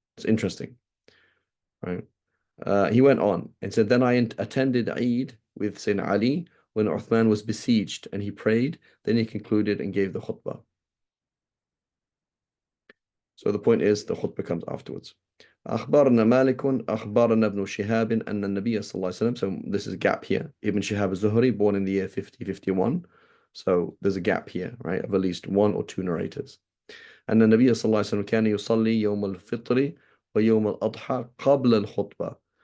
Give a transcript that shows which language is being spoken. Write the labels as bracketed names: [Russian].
[English] It's interesting, right? He went on and said, then I attended Eid with Sayyidina Ali when Uthman was besieged and he prayed. Then he concluded and gave the khutbah. So the point is the khutbah comes afterwards. [Arabic] أخبرنا مالك أخبرنا ابن شهاب أن النبي صلى الله عليه وسلم. [English] So this is a gap here. Ibn Shihab az-Zuhri, born in the year 50-51. So there's a gap here, right, of at least one or two narrators. [Arabic] أن النبي صلى الله عليه وسلم كان يصلي يوم الفطر ويوم الأضحى قبل الخطبة.